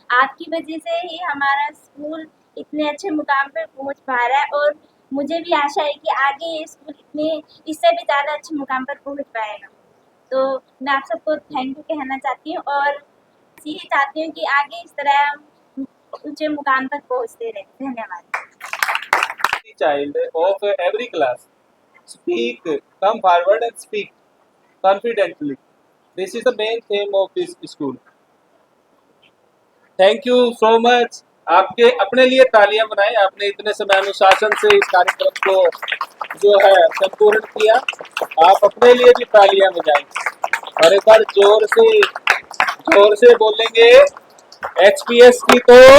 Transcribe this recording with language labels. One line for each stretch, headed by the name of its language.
Hindi: आपकी वजह से ही हमारा स्कूल इतने अच्छे मुकाम पर पहुँच पा रहा है और मुझे भी आशा है कि आगे ये स्कूल इससे भी ज़्यादा अच्छे मुकाम पर पहुँच पाएगा। तो मैं आप सबको थैंक यू कहना चाहती हूँ और यही चाहती हूँ कि आगे इस तरह ऊंचे मुकाम तक पहुँचते रहे। धन्यवाद।
English: Child of every class speak, come forward and speak confidently. This is the main theme of this school. Thank you so much.
Hindi: आपके अपने लिए तालियां बनाएं। आपने इतने समय अनुशासन से इस कार्यक्रम को जो है संपूर्ण किया। आप अपने लिए भी तालियां बजाएं और एक बार जोर से बोलेंगे HPS की तो।